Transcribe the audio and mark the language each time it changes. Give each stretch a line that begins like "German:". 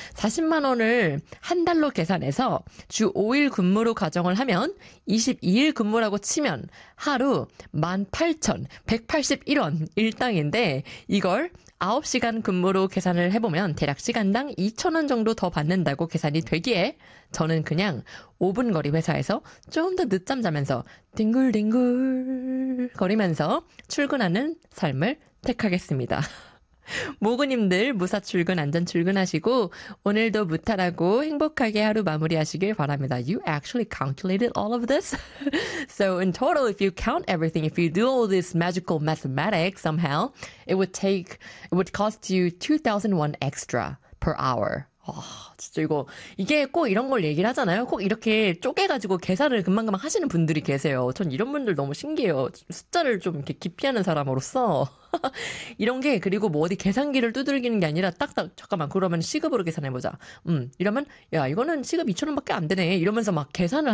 Korean: 40만 원을 한 달로 계산해서 주 5일 근무로 가정을 하면 22일 근무 라고 치면 하루 18,181원 일당인데 이걸 9시간 근무로 계산을 해보면 대략 시간당 2,000원 정도 더 받는다고 계산이 되기에 저는 그냥 5분 거리 회사에서 좀 더 늦잠 자면서 딩글딩글 거리면서 출근하는 삶을 택하겠습니다. 모그님들 무사 출근 안전 출근하시고 오늘도 무탈하고 행복하게 하루 마무리하시길 바랍니다.
English: You actually calculated all of this? So in total, if you count everything, if you do all this magical mathematics somehow, it would cost you 2,000 won extra per hour.
Korean: 진짜 이거, 이게 꼭 이런 걸 얘기를 하잖아요? 꼭 이렇게 쪼개가지고 계산을 금방금방 하시는 분들이 계세요. 전 이런 분들 너무 신기해요. 숫자를 좀 이렇게 기피하는 사람으로서. 이런 게, 그리고 뭐 어디 계산기를 두들기는 게 아니라 딱딱, 잠깐만, 그러면 시급으로 계산해보자. 이러면, 야, 이거는 시급 2천 원밖에 안 되네. 이러면서 막 계산을 하시는